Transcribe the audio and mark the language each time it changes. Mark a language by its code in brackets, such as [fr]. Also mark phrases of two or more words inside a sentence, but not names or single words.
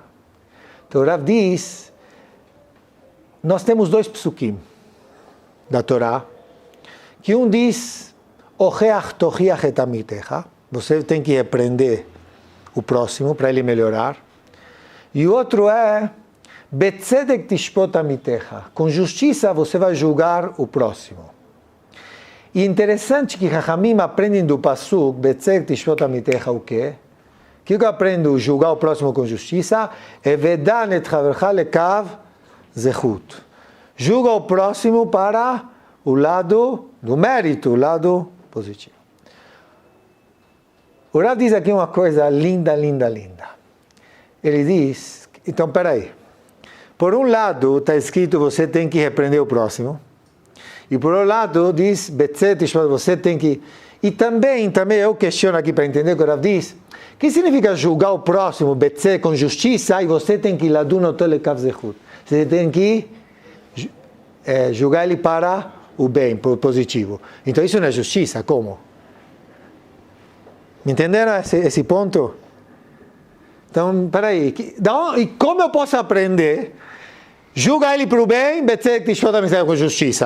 [pt] Então, o Rav diz, nós temos 2 psukim da Torá, que um diz, [he] הוכח תוכיח את עמיתך, [pt] você tem que repreender o próximo para ele melhorar. E o outro é, [he] בצדק תשפוט עמיתך, [pt] com justiça você vai julgar o próximo. E interessante que Chachamim aprendem do Pasuk, [he] בצדק תשפוט עמיתך, [pt] o quê? O que eu aprendo julgar o próximo com justiça? [he] הוי דן את חברך לכף זכות. [pt] Julga o próximo para o lado do mérito, o lado positivo. O Rav diz aqui uma coisa linda, linda, linda. Ele diz, então peraí, por um lado está escrito você tem que repreender o próximo, e por outro lado diz, você tem que, e também eu questiono aqui para entender o que o Rav diz, que significa julgar o próximo, betzé, com justiça, e você tem que [he] לדון אותו לכף זכות, [pt] você tem que julgar ele para o bem, para o positivo. Então isso não é justiça, como? Me entenderam esse ponto? Então, peraí, e como eu posso aprender? Julga ele para o bem, com justiça.